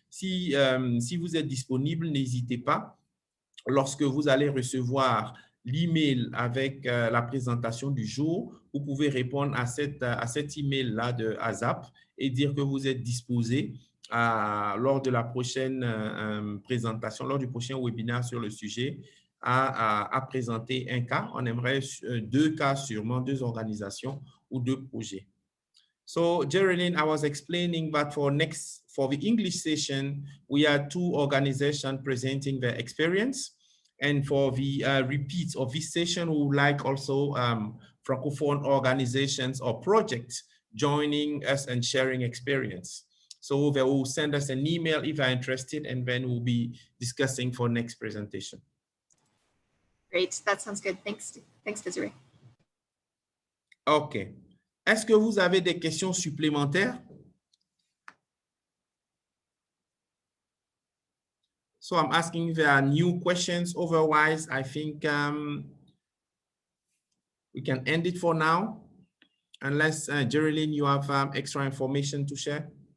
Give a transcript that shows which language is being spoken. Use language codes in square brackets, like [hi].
[fr] Si vous êtes disponible, n'hésitez pas. Lorsque vous allez recevoir l'email avec la présentation du jour, vous pouvez répondre à cet email-là de ASAP et dire que vous êtes disposé lors de la prochaine présentation, lors du prochain webinaire sur le sujet, à présenter un cas. On aimerait 2 cas sûrement, 2 organisations ou 2 projets. [en] So, Geraldine, I was explaining that for the English session, we had 2 organizations presenting their experience. And for the repeats of this session, we would like also Francophone organizations or projects joining us and sharing experience. So they will send us an email if they're interested, and then we'll be discussing for next presentation. Great, that sounds good. Thanks, Desiree. OK. [fr] Est-ce que vous avez des questions supplémentaires? [en] So I'm asking if there are new questions. Otherwise, I think we can end it for now, unless, Geraldine, you have extra information to share.